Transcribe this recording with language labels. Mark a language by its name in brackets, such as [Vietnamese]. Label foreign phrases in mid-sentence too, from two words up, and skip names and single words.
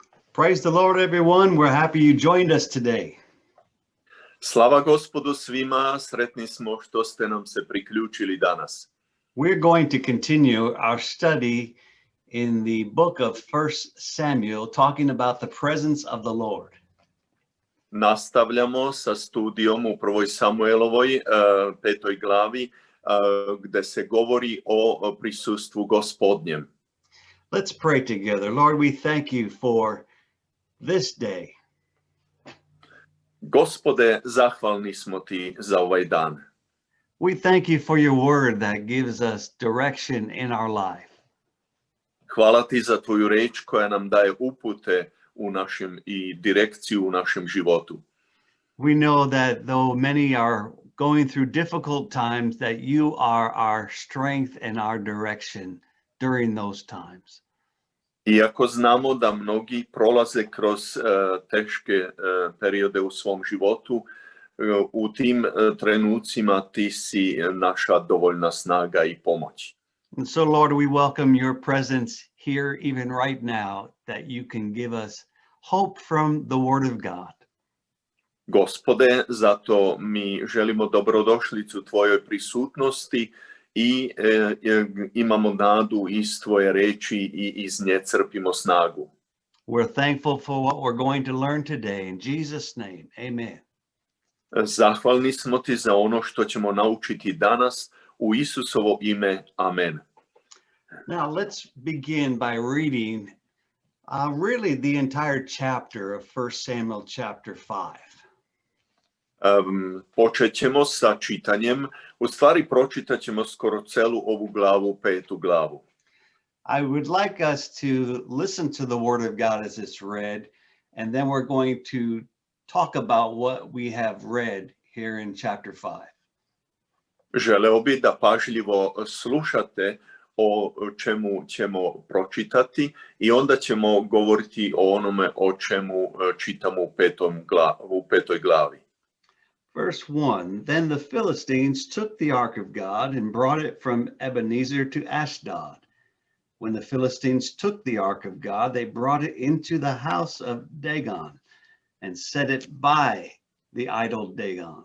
[English] Praise the Lord, everyone. We're happy you joined us today. [Serbian] Slava Gospodu svima, sretni smo što ste nam se priključili danas. [English] We're going to continue our study in the book of 1 Samuel, talking about the presence of the Lord. [Serbian] Nastavljamo sa studijom u prvoj Samuelovoj 5. glavi gde se govori o prisustvu Gospodnjem. [English] Let's pray together. Lord, we thank you for this day. [Serbian] Gospode, zahvalni smo ti za ovaj dan. [English] We thank you for your word that gives us direction in our life. [Serbian] Hvala ti za tvoju reč koja nam daje upute u našem i direkciju u našem životu. [English] We know that though many are going through difficult times, that you are our strength and our direction during those times. [Serbian] Iako znamo da mnogi prolaze kroz teške periode u svom životu, u tim trenucima ti si naša dovoljna snaga i pomoć. [English] And so, Lord, we welcome your presence here, even right now, that you can give us hope from the Word of God. [Serbian] Gospode, zato mi želimo dobrodošlicu tvojoj prisutnosti i imamo nadu iz tvoje reči i iz nje crpimo snagu. [English] We're thankful for what we're going to learn today. In Jesus' name, amen. [Serbian] Zahvalni smo ti za ono što ćemo naučiti danas u Isusovo ime. Amen. [English] Now, let's begin by reading really the entire chapter of 1 Samuel chapter 5. [Serbian] Počet ćemo sa čitanjem, u stvari pročitat ćemo skoro celu ovu glavu, 5. glavu. [English] I would like us to listen to the Word of God as it's read, and then we're going to talk about what we have read here in chapter 5. [Serbian] Želeo bi da pažljivo slušate o čemu ćemo pročitati i onda ćemo govoriti o onome o čemu čitamo u 5. glavi. [English] Verse 1, Then the Philistines took the ark of God and brought it from Ebenezer to Ashdod. When the Philistines took the ark of God, they brought it into the house of Dagon and set it by the idol Dagon.